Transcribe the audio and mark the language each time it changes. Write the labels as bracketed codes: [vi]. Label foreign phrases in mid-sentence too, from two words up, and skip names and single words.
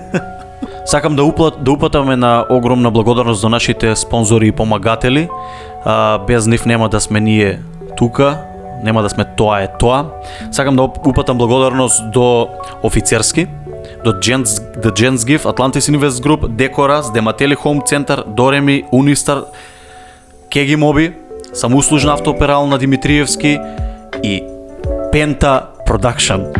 [mk] Сакам да упатаме на огромна благодарност до нашите спонзори и помагатели. Без нив нема да сме ние тука, нема да сме Тоа е тоа. Сакам да упатам благодарност до Офицерски, до The Gents Gift, Atlantis Invest Group, Декорас, Дематели Home Center, Дореми, Унистар, Кеги Моби, Самоуслужна автооперал на Димитриевски и Пента Продакшн.